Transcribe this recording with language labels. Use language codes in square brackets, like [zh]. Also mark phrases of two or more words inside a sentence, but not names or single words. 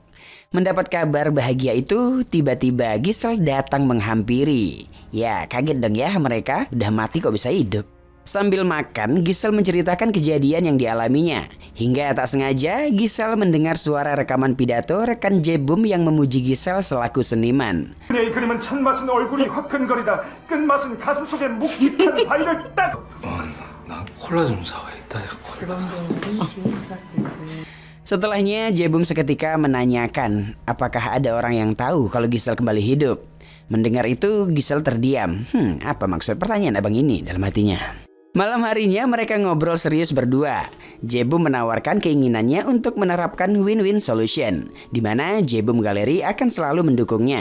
[id] Mendapat kabar bahagia itu, tiba-tiba Giselle datang menghampiri. Ya, kaget dong ya mereka, udah mati kok bisa hidup. Sambil makan, Giselle menceritakan kejadian yang dialaminya. Hingga tak sengaja, Giselle mendengar suara rekaman pidato rekan Jebum yang memuji Giselle selaku seniman. [ko] 이 그림은 첫맛은 얼굴이 화끈거리다 끝맛은 가슴속에 묵직한 바위를 딱 나 콜라 좀 사와야겠다. 콜라. [id] Setelahnya, Jebum seketika menanyakan apakah ada orang yang tahu kalau Giselle kembali hidup. Mendengar itu, Giselle terdiam. Apa maksud pertanyaan abang ini dalam hatinya? Malam harinya mereka ngobrol serius berdua. Jebum menawarkan keinginannya untuk menerapkan [en] win-win solution, [id] di mana Jebum Gallery akan selalu mendukungnya.